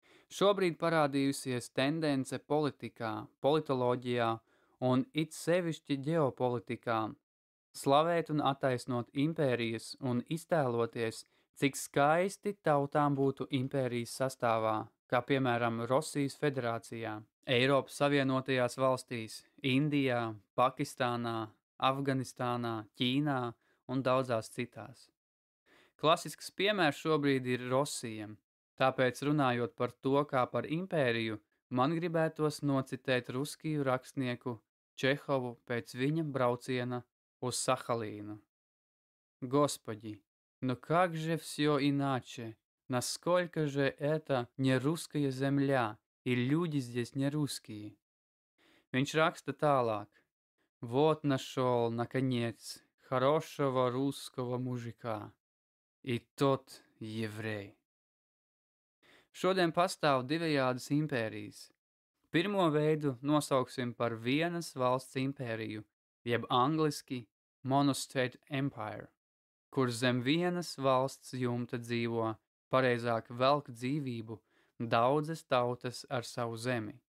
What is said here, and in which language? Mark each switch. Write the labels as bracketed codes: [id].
[lv] Šobrīd parādījusies tendence politikā, politoloģijā un it sevišķi ģeopolitikā slavēt un attaisnot impērijas un iztēloties, cik skaisti tautām būtu impērijas sastāvā, kā piemēram Rosijas federācijā, Eiropas Savienotajās valstīs, Indijā, Pakistānā, Afganistānā, Ķīnā un daudzās citās. Klasisks piemērs šobrīd ir Rosija, tāpēc runājot par to kā par impēriju, man gribētos nocitēt ruskiju rakstnieku Čehovu pēc viņa brauciena uz Сахалину. [ru] Господи, но как же все иначе? Насколько же это не русская земля, и люди здесь не русские? [lv] Viņš raksta tālāk. [ru] Вот нашел, наконец, хорошего русского мужика. И тот еврей. [lv] Šodien pastāv divējādas impērijas. Pirmo veidu nosauksim par vienas valsts impēriju, jeb angliski Monostate Empire, kur zem vienas valsts jumta dzīvo, pareizāk velk dzīvību, daudzas tautas ar savu zemi.